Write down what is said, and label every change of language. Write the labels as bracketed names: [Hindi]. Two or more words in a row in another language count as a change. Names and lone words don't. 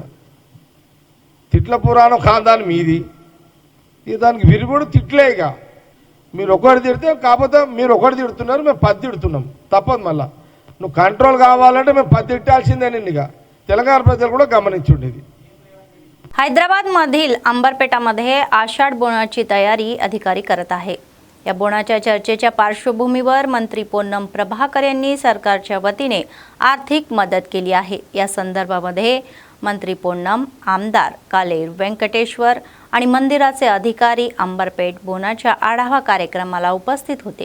[Telugu] తిట్ల పురాణం ఖాందాన్ మీది, ఇక దానికి విరుగుడు తిట్లే। ఇక మీరు ఒకటి తిడితే కాకపోతే మీరు ఒకటి తిడుతున్నారు, మేము 10 తిడుతున్నాం, తప్పదు। మళ్ళా నువ్వు కంట్రోల్ కావాలంటే మేము 10 తిట్టాల్సిందే నిన్ను। ఇక తెలంగాణ ప్రజలు కూడా గమనించుండేది। [Marathi] हैदराबादमधील अंबरपेटामध्ये आषाढ बोनाची तयारी अधिकारी करत आहे। या बोनाच्या चर्चेच्या पार्श्वभूमीवर मंत्री पोन्नम प्रभाकर यांनी सरकारच्या वतीने आर्थिक मदत केली आहे। या संदर्भामध्ये मंत्री पोन्नम, आमदार कालेर व्यंकटेश्वर आणि मंदिराचे अधिकारी अंबरपेट बोनाच्या आढावा कार्यक्रमाला उपस्थित होते।